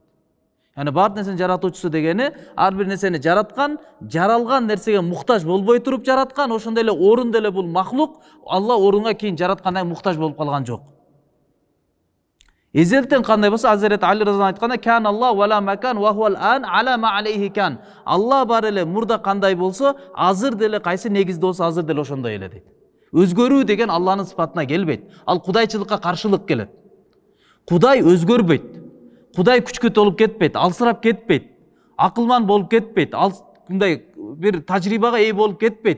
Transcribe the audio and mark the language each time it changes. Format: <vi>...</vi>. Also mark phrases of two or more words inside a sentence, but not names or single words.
<ky>Яни бардык нерсенин жаратуучусу дегени, ар бир нерсени жараткан, жаралган нерсеге муктаж болбой туруп жараткан, ошондой эле орун деле бул махлук, Алла орунга кийин жараткандан муктаж болуп калган жок. Эзелтен кандай болсо, Азирет Али разыяллаху айтканда,</ky> <ar>"كان الله ولا مكان وهو الآن على ما عليه كان."</ar> <ky>Алла бар эле, мурда кандай болсо, азыр деле кайсы негизде болсо, азыр деле ошондой эле дейт. Өзгөрүү деген Алланын сыпатына келбейт. Ал кудайчылыкка каршылык келет. Кудай өзгөрбөйт. Кудай күчкө толуп кетпейт, алсырап кетпейт, акылман болуп кетпейт, ал мындай бир тажрыйбага ээ болуп кетпейт.</ky>